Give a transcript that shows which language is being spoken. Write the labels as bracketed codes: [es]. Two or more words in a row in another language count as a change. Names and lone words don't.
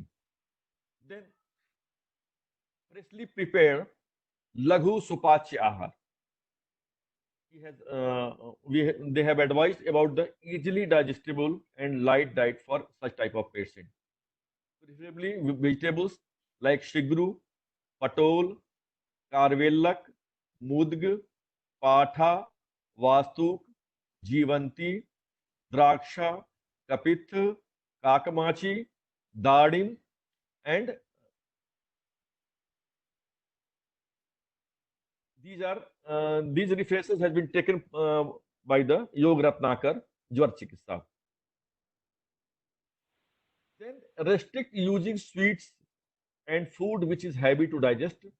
[en] Then freshly prepared [sa] Laghu Supachya Ahar. [en] He has, they have advised about the easily digestible and light diet for such type of patient. Preferably vegetables like shigru, patol, karvelak, mudg, patha, vastuk, जीवंती, द्राक्षा, kapith, kakamachi, dadim, and these are these references has been taken by the Yog Ratnakar, Jwar Chikitsa. Then restrict using sweets and food which is heavy to digest.